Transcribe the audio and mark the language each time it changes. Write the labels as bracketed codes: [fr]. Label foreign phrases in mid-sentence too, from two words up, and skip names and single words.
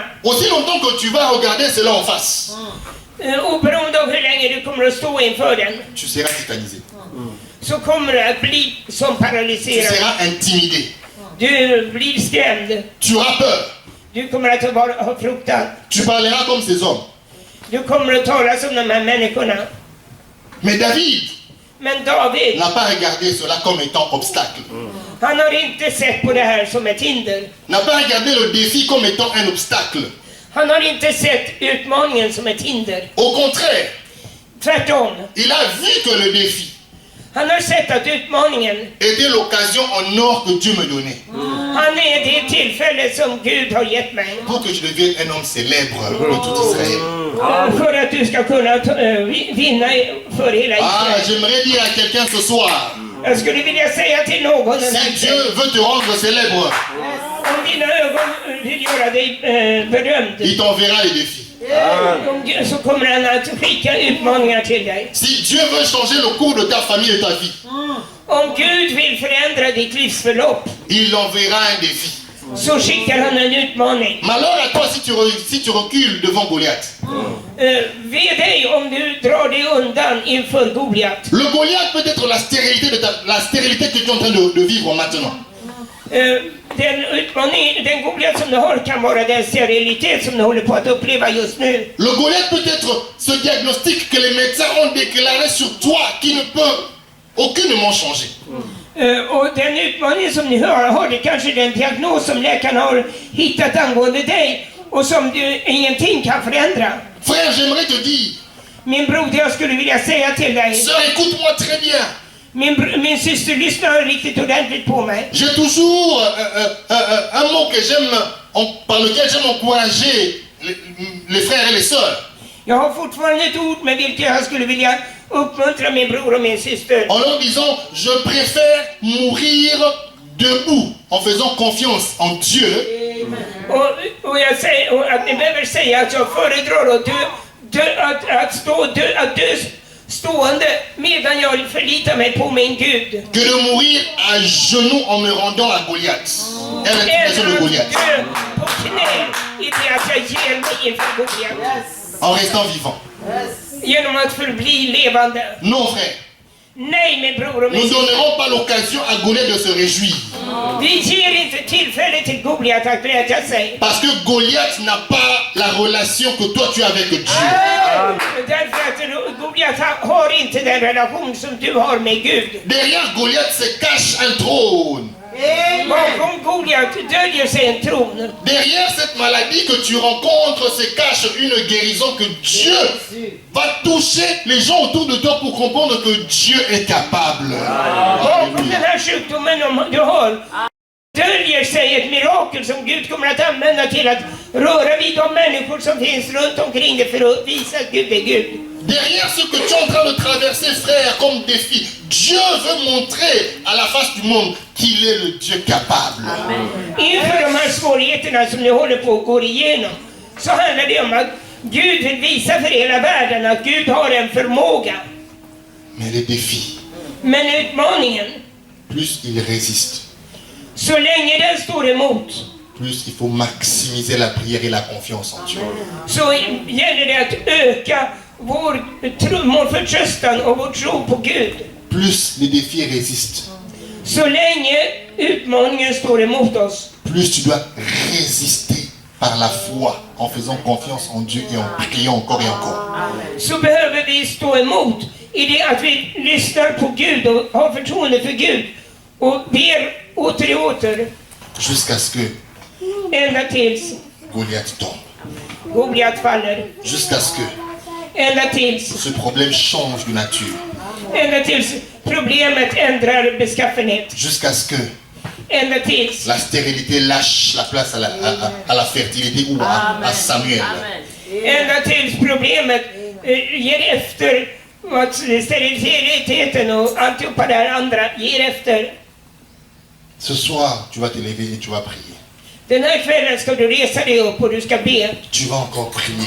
[fr] aussi longtemps que tu vas regarder cela en face, [sv] oberoende av hur länge du kommer att stå inför den, [fr] tu seras tétanisé. [sv] så kommer du att bli som [fr] Tu [sv] paralyserad. [fr] seras intimidé. [sv] Du blir skrämd. [fr] Tu auras peur. [sv] Du kommer att ha fruktan. [fr] Tu parleras comme ces hommes. [sv] Du kommer att tala som de här människorna. [fr] Mais David [sv] Men David, [fr] n'a pas regardé cela comme étant obstacle. [sv] han har inte sett på det här som ett hinder. [fr] N'a pas regardé le défi comme étant un obstacle. [sv] Han har inte sett utmaningen som ett hinder. [fr] Au contraire, [sv] Tvärtom. [fr] il a vu que le défi [sv] Han har sett att utmaningen, [fr] était l'occasion en or que Dieu me donnait [sv] han är det tillfälle som Gud har gett mig. [fr] pour que je devienne un homme célèbre de tout Israël. [sv] För att du ska kunna vinna för hela Ah, Israel. [fr] j'aimerais dire à quelqu'un ce soir, [sv] Jag skulle vilja säga till någon den här [fr] si Dieu veut te rendre célèbre, [sv] om dina ögon vill göra dig berömd, [fr] il t'enverra les défis. [sv] så kommer han att skicka utmaningar till dig. [fr] Si Dieu veut changer le cours de ta famille et ta vie, [sv] Om Gud vill förändra ditt livsförlopp, [fr] il enverra un défi. [sv] så skickar han en utmaning. [fr] Malheur à toi si tu recules devant Goliath. [sv] Ve dig om du drar dig undan inför Goliat. [fr] Le Goliath peut être la stérilité que tu es en train de vivre maintenant. [sv] Den utmaning, den Goliat som du har kan vara den sterilitet som du håller på att uppleva just nu. [fr] Le Goliath peut être ce diagnostic que les médecins ont déclaré sur toi qui ne peut aucunement changer. [sv] Och den utmaning som ni har det kanske den diagnos som läkarna har hittat angående dig och som du ingenting kan förändra. [fr] Frère, j'aimerais te dire, [sv] Min broder, jag skulle vilja säga till dig. [fr] sœur, écoute-moi très bien. [sv] Min syster lyssnar riktigt ordentligt på mig. [fr] J'ai toujours un mot que j'aime, par lequel j'aime encourager les frères et les sœurs. [sv] Jag har fortfarande ett ord med vilket jag skulle vilja uppmuntra min bror och min syster. [fr] En leur disant, je préfère mourir debout en faisant confiance en Dieu [sv] Och jag säger och att ni behöver säga att jag föredrar att dö stående medan jag förlitar mig på min Gud. [fr] que de mourir à genoux en me rendant à Goliath. Et à l'intimidation de Goliath. [sv] Dö på knä i det att jag ger mig inför Goliat. [fr] En restant vivant. [sv] Genom att förbli levande. [fr] Non, frère. [sv] Nej, min bror och min [fr] Nous ne [sv] syster. [fr] donnerons pas l'occasion à Goliath de se réjouir. [sv] Vi ger inte tillfälle till Goliat att glädja sig. [fr] Parce que Goliath n'a pas la relation que toi tu as avec Dieu. [sv] Därför att Goliat har inte den relation som du har med Gud. [fr] Derrière Goliath se cache un trône. [sv] Bakom Goliat döljer sig en tron. [fr] Derrière cette maladie que tu rencontres se cache une guérison que Dieu va toucher les gens autour de toi pour comprendre que Dieu est capable. [sv] Bakom den här sjukdomen du har döljer sig ett mirakel som Gud kommer att använda till att röra vid de människor som finns runt omkring dig för att visa att Gud är Gud. [fr] Derrière ce que tu es en train de traverser, frère, comme défi, Dieu veut montrer à la face du monde qu'il est le Dieu capable. [sv] Inför de här svårigheterna som ni håller på att gå igenom så handlar det om att Gud vill visa för hela världen att Gud har en förmåga. [fr] Mais les défis, [sv] Men utmaningen, [fr] plus ils résistent, [sv] så länge den står emot, [fr] plus il faut maximiser la prière et la confiance en Dieu. [sv] så gäller det att öka vår förtröstan och vår tro på Gud. [fr] Plus les défis résistent, [sv] Så länge utmaningen står emot oss, [fr] plus tu dois résister par la foi en faisant confiance en Dieu et en priant encore et encore. [sv] så behöver vi stå emot i det att vi lyssnar på Gud och har förtroende för Gud och ber åter och åter [fr] Jusqu'à ce que [sv] ända tills [fr] Goliath tombe. [sv] Goliat faller, [fr] Jusqu'à ce que [sv] ända tills [fr] ce problème change de nature. [sv] ända tills problemet ändrar beskaffenhet, [fr] Jusqu'à ce que [sv] ända tills [fr] la stérilité lâche la place à la fertilité ou à Samuel. [sv] ända tills problemet ger efter, att steriliteten och alltihopa det här andra ger efter. [fr] Ce soir, tu vas te lever et tu vas prier. [sv] Den här kvällen ska du resa dig upp och du ska be. [fr] Tu vas encore prier.